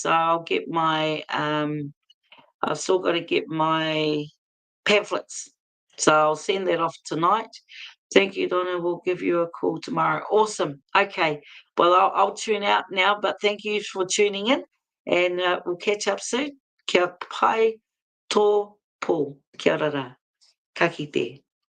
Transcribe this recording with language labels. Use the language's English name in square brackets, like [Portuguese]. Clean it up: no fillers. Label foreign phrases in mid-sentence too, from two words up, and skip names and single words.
[English] So I'll get I've still got to get my pamphlets. So I'll send that off tonight. Thank you, Donna. We'll give you a call tomorrow. Awesome. Okay. Well, I'll tune out now, but thank you for tuning in, and we'll catch up soon. [Māori] Kia pai tō pō. Kia ora. Ka kite.